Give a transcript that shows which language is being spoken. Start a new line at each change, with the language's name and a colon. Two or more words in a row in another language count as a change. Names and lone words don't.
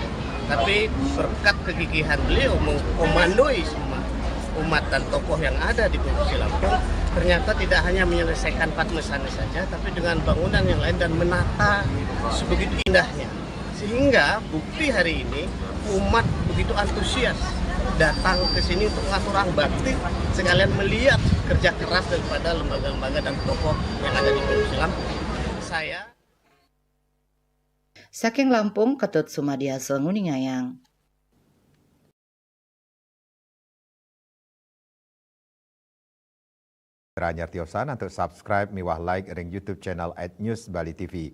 Indonesian: Tapi berkat kegigihan beliau mengkomandoi semua umat dan tokoh yang ada di Provinsi Lampung, ternyata tidak hanya menyelesaikan Padmasana saja, tapi dengan bangunan yang lain dan menata sebegitu indahnya. Sehingga bukti hari ini umat begitu antusias datang ke sini untuk
Balinese: ngaturang bakti,
Indonesian: sekalian melihat kerja keras daripada lembaga-lembaga dan tokoh yang ada di Provinsi Lampung. Saya
Balinese: saking Lampung Ketut Sumadiasa nguningayang. Ranyar tiosan
Indonesian: untuk subscribe
Balinese: miwah like ring YouTube channel @newsbali.tv.